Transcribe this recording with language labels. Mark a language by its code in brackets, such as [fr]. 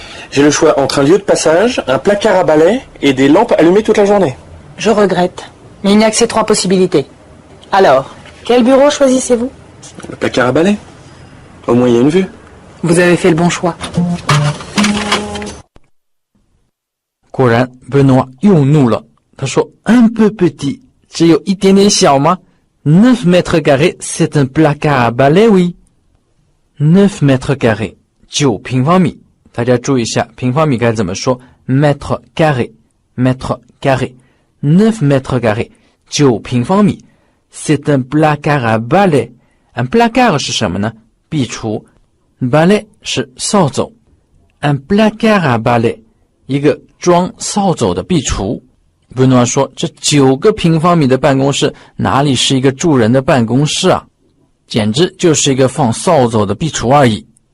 [fr] J'ai le choix entre un lieu de passage, un placard à balai et des lampes allumées toute la journée. Je regrette, mais il n'y a que ces 3 possibilités. Alors, quel bureau choisissez-vous? Le placard à balai. Au moins, il y a une vue. Vous avez fait le bon choix. [zh] 果然 Benoît 又怒了，他说 [fr] un peu petit [zh] 只有一点点小吗？ [fr] 9 mètres carrés c'est un placard à balai oui 9 mètres carrés [zh] 9平方米，大家注意一下平方米该怎么说 [fr] mètre carré mètre carré 9 mètres carrés 9平方米 c'est un placard à balai un placard [zh] 是什么呢？壁橱 balai 是扫帚 [fr] un placard à balai [zh] 一个装扫帚的壁橱。 Benoît 说这9个平方米的办公室哪里是一个住人的办公室啊，简直就是一个放扫帚的壁橱而已。